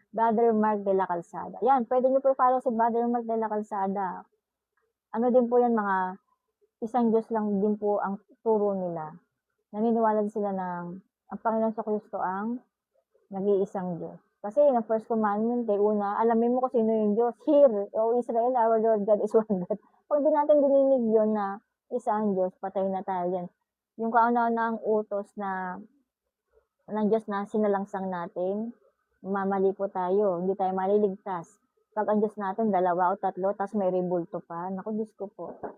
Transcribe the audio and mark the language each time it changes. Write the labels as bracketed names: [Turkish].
[Filipino] Brother Mark de la Calzada. Yan, pwede nyo po i-follow si Brother Mark de la Calzada. Ano din po yan, mga isang Diyos lang din po ang turo nila. Naniniwala din sila ng ang Panginoon sa Kristo ang nag-iisang Diyos. Kasi yung first commandment, una, alamin mo kung sino yung Diyos. [English] Hear, O Israel, our Lord God is one God. [Filipino] Pag di natin dininig yun na isa ang Diyos, patay na tayo yan. Yung kauna-una ang utos ng Diyos na sinalangsang natin, mamali po tayo, hindi tayo maliligtas. Pag ang Diyos natin, 2 o 3, tapos may rebulto pa. Naku, Diyos ko po.